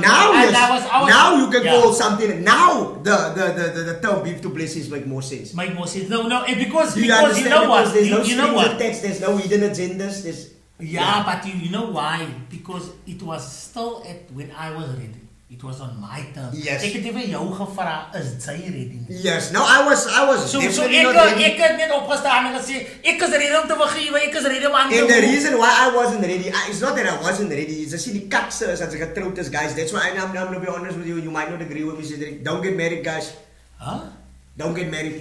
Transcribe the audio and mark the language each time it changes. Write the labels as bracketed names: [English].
[English] now now you can call something. Now the term beef to blessings make more sense. No, because you know what? You know what? There's no hidden agendas. But you know why? Because it was still when I was ready. It was on my terms. Yes. [Afrikaans] Ek het vir jou gevra, is jy ready? [English] Yes. No, I was definitely not ready. [Afrikaans] Ek het net opgestaan en gesê, ek is ready om te vergewe, ek is ready om aan te [English] And the reason why I wasn't ready, it's not that I wasn't ready, it's just [Afrikaans] die kakse is as ek getroud is, [English] guys. That's why I'm going to be honest with you. You might not agree with me, Cedric. Don't get married, guys. Huh? Don't get married.